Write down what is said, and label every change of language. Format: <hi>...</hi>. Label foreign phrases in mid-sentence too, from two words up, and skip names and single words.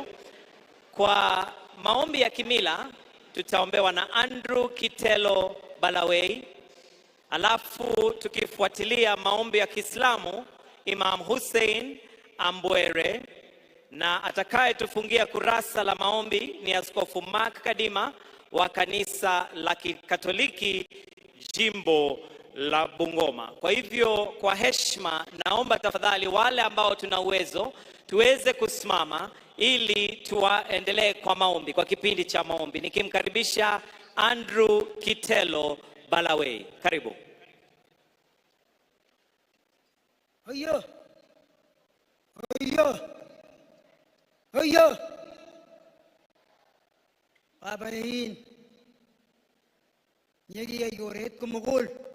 <sw>Kwa maombi ya kimila tutaombewa na Andrew Kitelo Balawei, alafu tukifuatilia maombi ya Kiislamu Imam Hussein Ambwere, na atakaye tufungia kurasa la maombi ni Askofu Mark Kadima wa kanisa la Kikatoliki jimbo la Bungoma. Kwa hivyo kwa heshima naomba tafadhali wale ambao tuna uwezo tuweze kusimama ili tuendelee kwa maombi, kwa kipindi cha maombi, nikimkaribisha Andrew Kitelo Balawei. Karibu. Oyo. Oyo. Oyo. Babayin. Nyegi ay goret kumugul.</sw>